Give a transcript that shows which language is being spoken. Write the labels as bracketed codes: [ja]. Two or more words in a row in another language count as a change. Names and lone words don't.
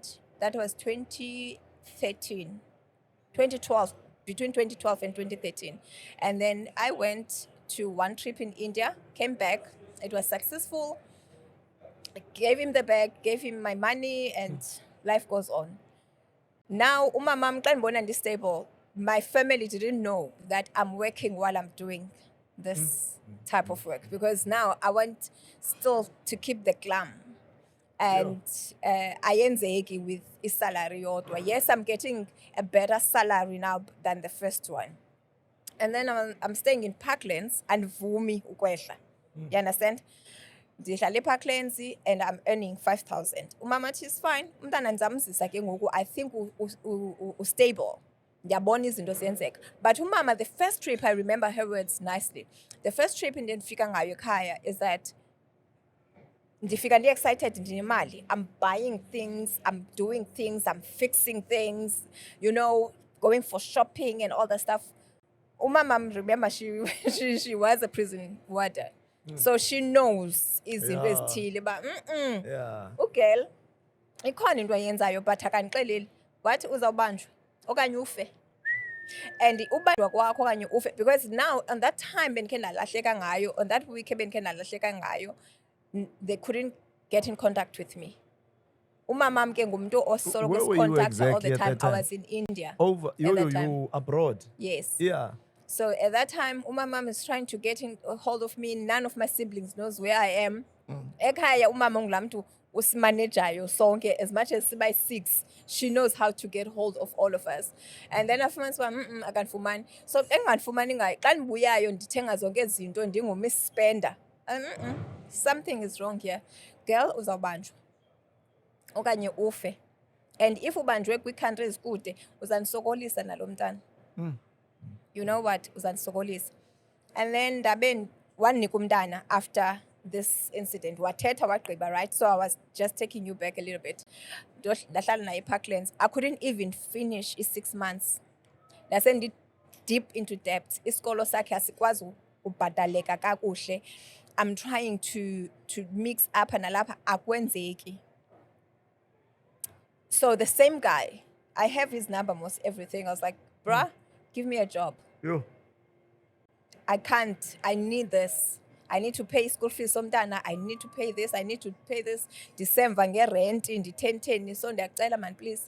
[en] That was 2013, 2012, between 2012 and 2013. And then I went to one trip in India, came back. It was successful. I gave him the bag, gave him my money, and life goes on. Now, [xh] umamam xa ndibona stable. [en] My family didn't know that I'm working while I'm doing this type of work, because now I want still to keep the glam. And ayenzeki with salary yodwa. Yes, I'm getting a better salary now than the first one. And then I'm staying in Parklands and [xh] vumi ukwehla. [en] You understand? [xh] Ndihlala eParklands [en] and I'm earning 5,000. Umama is fine. [xh] Umntana ndizamzisa ke ngoku. [en] I think stable. But umama, the first trip, I remember her words nicely. The first trip in [xh] ndifika ngayo ekhaya [en] is that ndifika excited ndinemali. I'm buying things, I'm doing things, I'm fixing things, you know, going for shopping and all that stuff. Umama, remember, she was a prison warder. So she knows [xh] izinto ezithile ba ugirl ikhona into ayenzayo but akanixeleli wathi uzawubanjwa okanye ufe. And ubanjwa kwakho okanye ufe, [en] because now on that time [xh] bendikhe ndalahleka ngayo, [en] on that week [xh] bendikhe ndalahleka ngayo, [en] they couldn't get in contact with me. [xh] Umamam ke ngumuntu osoloko [en] Where were you contacts all exactly the at time. that time? I was in India. Over at that time. you abroad. Yes. Yeah. So at that time, umamam is trying to get in hold of me. None of my siblings knows where I am. [xh] Ekhaya umama ngulamtu usimanejayo sonke, [en] as much as by 6, she knows how to get hold of all of us. [xh] And then afumanisa akanfumani. So engandifumani ngayo, xa ndibuyayo ndithenga zonke izinto ndingu-miss spender. [en] Something is wrong here. Girl, [xh] uzawubanjwa okanye ufe. And if ubanjwe kwi-country ezikude, uzandisokolisa nalo mntana. [en] You know what? Uzandisokolisa. And then [xh] ndabe wanika umntana [en] after this incident. [xh] Wathetha wagqiba, right? [en] So I was just taking you back a little bit. [xh] Ndahlala naye eParklands. [en] I couldn't even finish 6 months. Ndase deep into debt. [xh] Isikolo sakhe asikwazi ubhataleka kakuhle. [en] I'm trying to mix up [xh] nalapha akwenzeki. [en] So the same guy, I have his number, most everything. I was like, bruh, give me a job. Yo. I can't. I need this. I need to pay school fees somtana. I need to pay this. I need to pay this. December nge-rent in the 1010. So ndiyacela man, please.